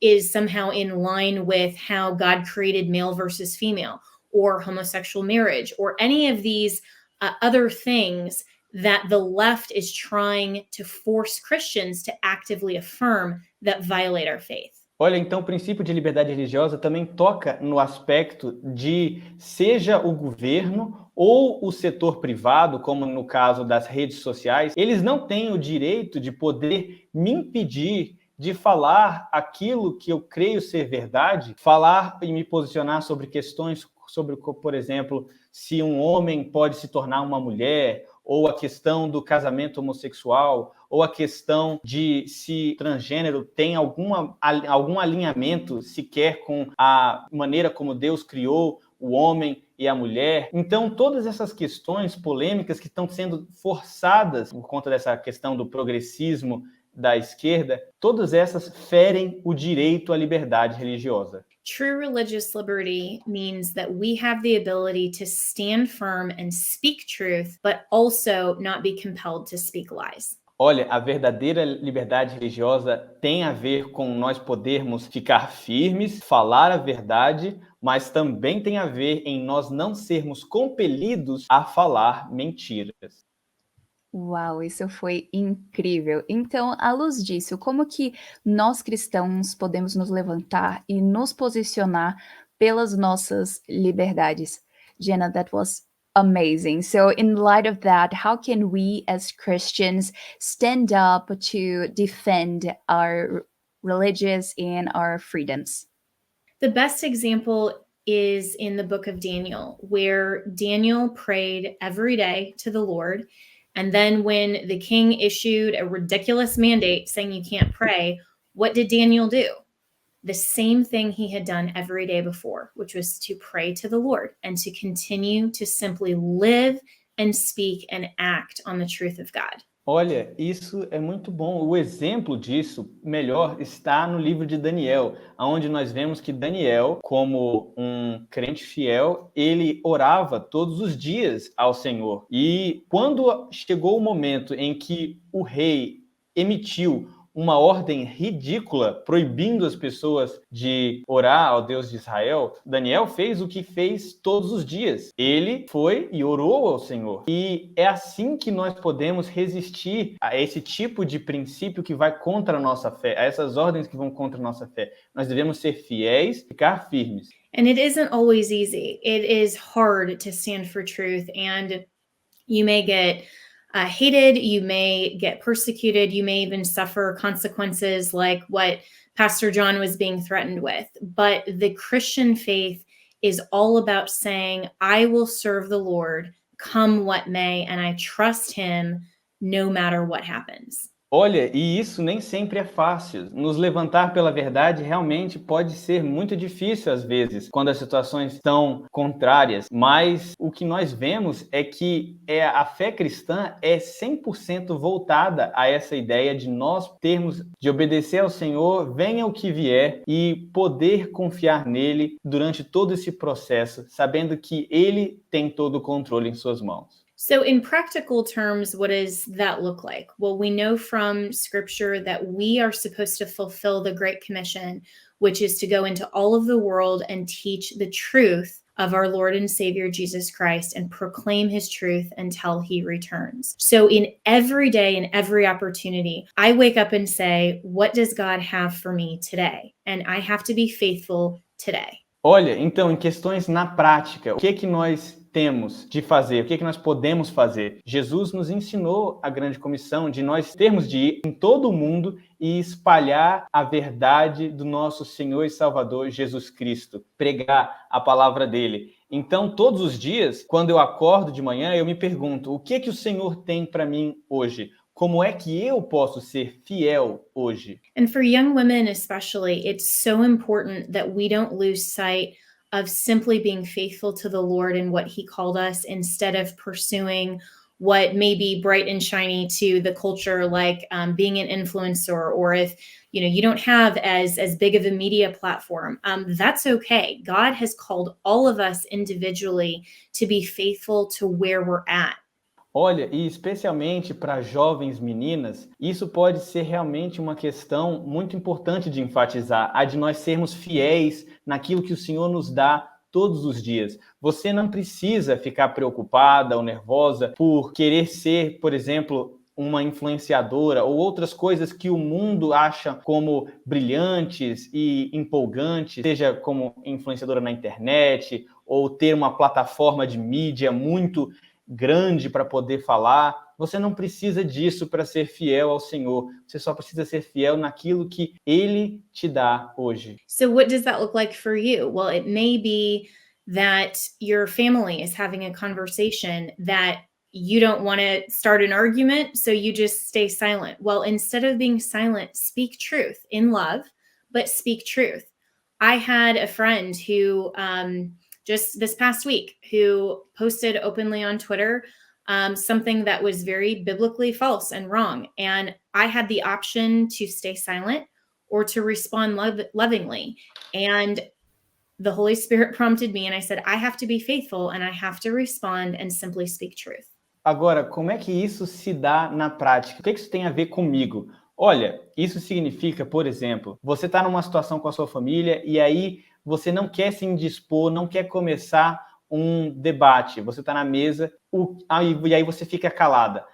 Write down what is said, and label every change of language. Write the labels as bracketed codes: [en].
[en] somehow in line with how God created male versus female, or homosexual marriage, or any of these other things that the left is trying to force Christians to actively affirm that violate our faith. [pt] Olha, então o princípio de liberdade religiosa também toca no aspecto de, seja o governo ou o setor privado, como no caso das redes sociais, eles não têm o direito de poder me impedir de falar aquilo que eu creio ser verdade, falar e me posicionar sobre questões sobre, por exemplo, se um homem pode se tornar uma mulher, ou a questão do casamento homossexual, ou a questão de se transgênero tem algum alinhamento sequer com a maneira como Deus criou o homem e a mulher. Então, todas essas questões polêmicas que estão sendo forçadas por conta dessa questão do progressismo da esquerda, todas essas ferem o direito à liberdade religiosa. [en] True religious liberty means that we have the ability to stand firm and speak truth, but also not be compelled to speak lies. [pt] Olha, a verdadeira liberdade religiosa tem a ver com nós podermos ficar firmes, falar a verdade, mas também tem a ver em nós não sermos compelidos a falar mentiras. Uau, isso foi incrível. Então, à luz disso, como que nós cristãos podemos nos levantar e nos posicionar pelas nossas liberdades? [en] Jenna, that was amazing. So, in light of that, how can we as Christians stand up to defend our religious and our freedoms? The best example is in the book of Daniel, where Daniel prayed every day to the Lord. And then when the king issued a ridiculous mandate saying you can't pray, what did Daniel do? The same thing he had done every day before, which was to pray to the Lord and to continue to simply live and speak and act on the truth of God. [pt] Olha, isso é muito bom. O exemplo disso melhor está no livro de Daniel, onde nós vemos que Daniel, como um crente fiel, ele orava todos os dias ao Senhor. E quando chegou o momento em que o rei emitiu uma ordem ridícula, proibindo as pessoas de orar ao Deus de Israel, Daniel fez o que fez todos os dias. Ele foi e orou ao Senhor. E é assim que nós podemos resistir a esse tipo de princípio que vai contra a nossa fé, a essas ordens que vão contra a nossa fé. Nós devemos ser fiéis, ficar firmes. [en] And it isn't always easy. It is hard to stand for truth, and you may get hated, you may get persecuted, you may even suffer consequences like what Pastor John was being threatened with. But the Christian faith is all about saying, I will serve the Lord come what may, and I trust him no matter what happens. [pt] Olha, e isso nem sempre é fácil. Nos levantar pela verdade realmente pode ser muito difícil às vezes, quando as situações estão contrárias. Mas o que nós vemos é que a fé cristã é 100% voltada a essa ideia de nós termos de obedecer ao Senhor, venha o que vier, e poder confiar nele durante todo esse processo, sabendo que ele tem todo o controle em suas mãos. [en] So, in practical terms, what does that look like? Well, we know from scripture that we are supposed to fulfill the Great Commission, which is to go into all of the world and teach the truth of our Lord and Savior Jesus Christ and proclaim his truth until he returns. So, in every day and every opportunity, I wake up and say, what does God have for me today? And I have to be faithful today. [pt] Olha, então, em questões na prática, o que nós temos de fazer? O que nós podemos fazer? Jesus nos ensinou a grande comissão de nós termos de ir em todo o mundo e espalhar a verdade do nosso Senhor e Salvador Jesus Cristo, pregar a palavra dele. Então, todos os dias, quando eu acordo de manhã, eu me pergunto, o que o Senhor tem para mim hoje? Como é que eu posso ser fiel hoje? [en] And for young women especially, it's so important that we don't lose sight of simply being faithful to the Lord and what he called us instead of pursuing what may be bright and shiny to the culture, like being an influencer, or if you don't have as big of a media platform, that's okay. God has called all of us individually to be faithful to where we're at. [pt] Olha, e especialmente para jovens meninas, isso pode ser realmente uma questão muito importante de enfatizar, a de nós sermos fiéis naquilo que o Senhor nos dá todos os dias. Você não precisa ficar preocupada ou nervosa por querer ser, por exemplo, uma influenciadora ou outras coisas que o mundo acha como brilhantes e empolgantes, seja como influenciadora na internet ou ter uma plataforma de mídia muito grande para poder falar. Você não precisa disso para ser fiel ao Senhor. Você só precisa ser fiel naquilo que Ele te dá hoje. [en] So what does that look like for you? Well, it may be that your family is having a conversation that you don't want to start an argument, so you just stay silent. Well, instead of being silent, speak truth in love, but speak truth. I had a friend who just this past week who posted openly on Twitter something that was very biblically false and wrong. And I had the option to stay silent or to respond lovingly. And the Holy Spirit prompted me, and I said, I have to be faithful and I have to respond and simply speak truth. [pt] Agora, como é que isso se dá na prática? O que isso tem a ver comigo? Olha, isso significa, por exemplo, você está numa situação com a sua família e aí você não quer se indispor, não quer começar um debate. Você está na mesa e aí você fica calada.